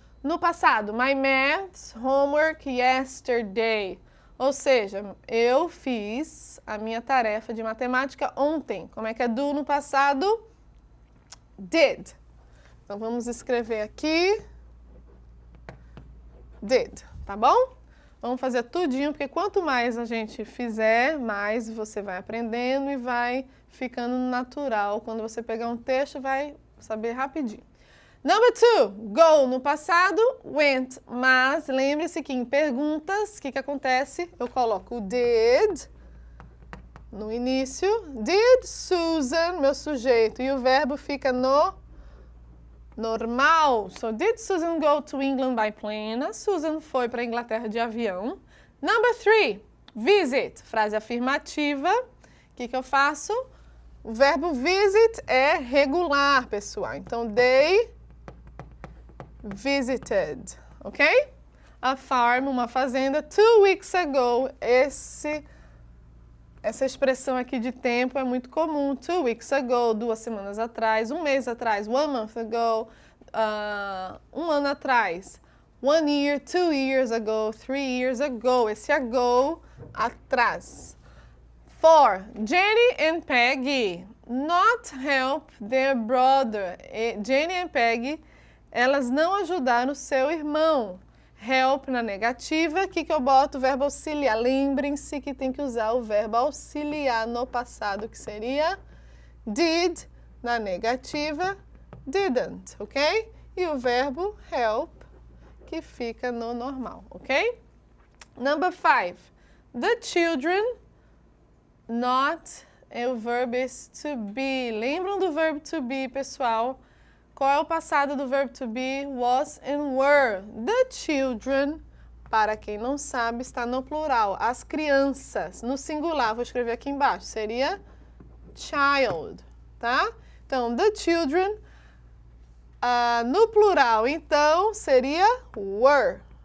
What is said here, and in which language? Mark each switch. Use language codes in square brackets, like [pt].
[pt] No passado, [en] my maths homework yesterday. [pt] Ou seja, eu fiz a minha tarefa de matemática ontem. Como é que é do no passado? Did. Então, vamos escrever aqui. Did, tá bom? Vamos fazer tudinho, porque quanto mais a gente fizer, mais você vai aprendendo e vai ficando natural. Quando você pegar um texto, vai saber rapidinho. Number 2, go no passado, went, mas lembre-se que em perguntas, o que acontece? Eu coloco o did no início, did Susan, meu sujeito, e o verbo fica no normal. [en] So, did Susan go to England by plane? [pt] A Susan foi para a Inglaterra de avião. Number 3, visit, frase afirmativa. O que eu faço? O verbo visit é regular, pessoal. [en] Então, they visited, ok? A farm, [pt] uma fazenda, [en] 2 weeks ago. [pt] Essa expressão aqui de tempo é muito comum. [en] 2 weeks ago, [pt] 2 semanas atrás, 1 mês atrás, [en] 1 month ago, [pt] 1 ano atrás, 1 year, 2 years ago, 3 years ago. Esse ago, atrás. 4. [en] Jenny and Peggy not help their brother. [pt] Jenny and Peggy, elas não ajudaram o seu irmão. Help na negativa, o que eu boto? O verbo auxiliar. Lembrem-se que tem que usar o verbo auxiliar no passado, que seria did, na negativa, didn't, ok? E o verbo help, que fica no normal, ok? Number 5. [en] The children not, [pt] o verbo [en] is to be. [pt] Lembram do verbo to be, pessoal? Qual é o passado do verbo to be? Was and were. The children, para quem não sabe, está no plural. As crianças. No singular, vou escrever aqui embaixo, seria child, tá? Então, the children. No plural, então, seria were.